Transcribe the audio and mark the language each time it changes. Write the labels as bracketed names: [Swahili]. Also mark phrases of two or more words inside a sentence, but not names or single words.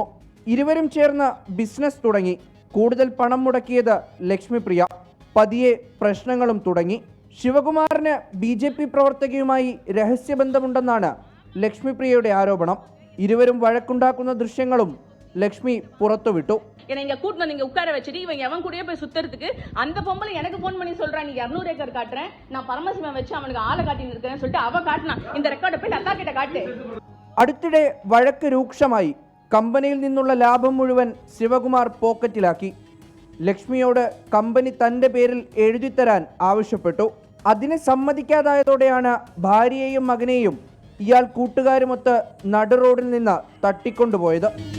[Malayalam] ഇരുവരും ചേർന്ന് ബിസിനസ് തുടങ്ങി. കൂടുതൽ പണം മുടക്കിയത് ലക്ഷ്മിപ്രിയ. പതിയെ പ്രശ്നങ്ങളും തുടങ്ങി. ശിവകുമാറിന് ബി.ജെ.പി. പ്രവർത്തകയുമായി രഹസ്യബന്ധമുണ്ടെന്നാണ് ലക്ഷ്മിപ്രിയയുടെ ആരോപണം. ഇരുവരും വഴക്കുണ്ടാക്കുന്ന ദൃശ്യങ്ങളും ലക്ഷ്മി പുറത്തുവിട്ടു. [Tamil] என்னை கூட்டு வந்து உட்கார வச்சுட்டு இவங்க எவன் கூடயே போய் சுத்துறதுக்கு அந்த பொம்பளை எனக்கு போன் பண்ணி சொல்றான், நீ 200 ஏக்கர் காட்டுறேன், நான் பரமசிவன் வச்சு அவனுக்கு ஆளை காட்டின்னு இருக்கேன்னு சொல்லிட்டு அவ காட்டினா. இந்த ரெக்கார்டை போய் அக்கா கிட்ட காட்டு. [Malayalam] അടുത്തിടെ വഴക്ക് രൂക്ഷമായി. കമ്പനിയിൽ നിന്നുള്ള ലാഭം മുഴുവൻ ശിവകുമാർ പോക്കറ്റിലാക്കി. ലക്ഷ്മിയോട് കമ്പനി തൻ്റെ പേരിൽ എഴുതിത്തരാൻ ആവശ്യപ്പെട്ടു. അതിന് സമ്മതിക്കാതായതോടെയാണ് ഭാര്യയെയും മകനെയും ഇയാൾ കൂട്ടുകാരുമൊത്ത് നടുറോഡിൽ നിന്ന് തട്ടിക്കൊണ്ടുപോയത്.